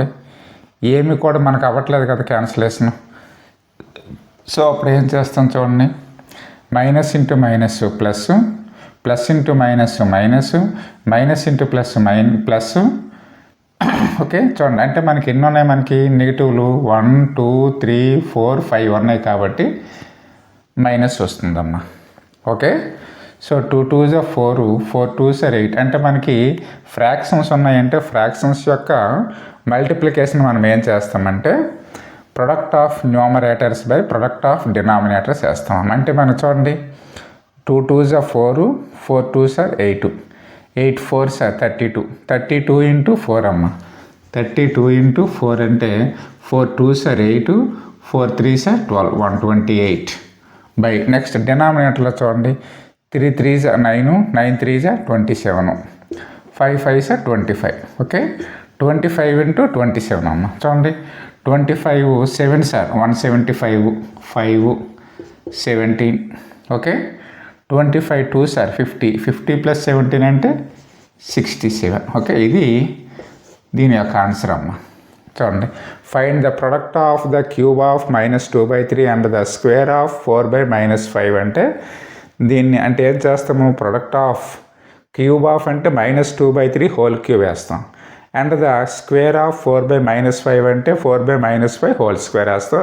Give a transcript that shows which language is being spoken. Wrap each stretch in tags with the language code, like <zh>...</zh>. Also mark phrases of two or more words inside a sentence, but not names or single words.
<te>ఏమి కూడా మనకు అవ్వట్లేదు కదా క్యాన్సిలేషన్. సో అప్పుడు ఏం చేస్తాం చూడండి,</te> <en>minus into minus plus, plus into minus minus, minus into plus plus.</en> <te>ఓకే, చూడండి అంటే మనకి ఎన్ని ఉన్నాయి, మనకి నెగిటివ్లు 1 2 3 4 5 ఉన్నాయి కాబట్టి మైనస్ వస్తుందమ్మా.</te> <en>okay, so 2 2s are 4, 4 2s are 8.</en> <te>అంటే మనకి ఫ్రాక్షన్స్ ఉన్నాయంటే ఫ్రాక్షన్స్ యొక్క మల్టిప్లికేషన్ మనం ఏం చేస్తామంటే</te> <en>product of numerators by product of denominators</en> <te>వేస్తాం. అంటే మనం చూడండి</te> <en>2 2s are 4, 4 2s are 8, 8 4s are 32, 32 ఇంటూ 4 అమ్మ. 32 ఇంటూ 4 అంటే 4 2s are 8, 4 3s are 12, 128 బై. నెక్స్ట్ డినామినేటర్లో చూడండి 3 3s are 9, 9 3s are 27, 5 5s are 25. ఓకే, 25 ఇంటూ 27 అమ్మ. చూడండి 25 7s are 175, 5 17. ఓకే, 25 2s are 50, 50 + 17 అంటే 67.</en> <te>ఓకే, ఇది దీని యొక్క ఆన్సర్ అమ్మ.</te> <en>చూడండి, find the product of the cube of -2/3 and the square of 4/-5</en> <te>అంటే దీన్ని అంటే ఏం చేస్తాము,</te> <en>product of cube of అంటే -2/3 whole cube వేస్తాం and the square of 4/-5 అంటే 4/-5 whole square వేస్తాం.</en>